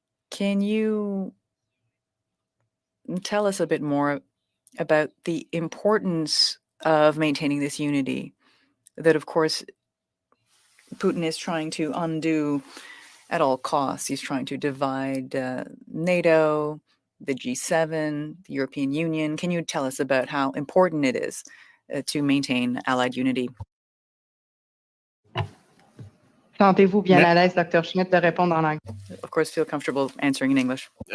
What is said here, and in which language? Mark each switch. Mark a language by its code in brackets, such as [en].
[en] Can you tell us a bit more about the importance of maintaining this unity that, of course, Putin is trying to undo at all costs? He's trying to divide NATO, the G7, the European Union. Can you tell us about how important it is to maintain Allied unity? [fr] Sentez-vous bien à l'aise, Dr. Schmidt, de répondre en anglais? [en] Of course, feel comfortable answering in English.